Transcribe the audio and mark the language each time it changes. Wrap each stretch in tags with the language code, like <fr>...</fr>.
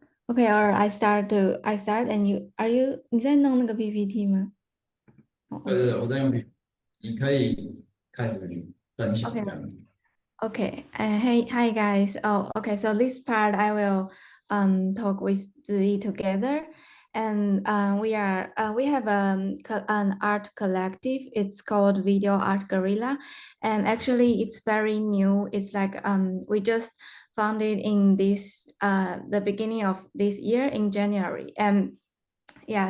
<en>Okay, or I start and 你在弄那个 PPT 吗？</en> <zh>对，我在用笔，你可以开始分享</zh> <en>OK</en> <zh>这样子。</zh> <en>Okay. Hi guys. Oh, okay. So this part I will talk with Ziyi together, and we have an art collective. It's called Video Art Guerrilla, and actually it's very new. It's like we just founded in this the beginning of this year in January, and yeah.</en>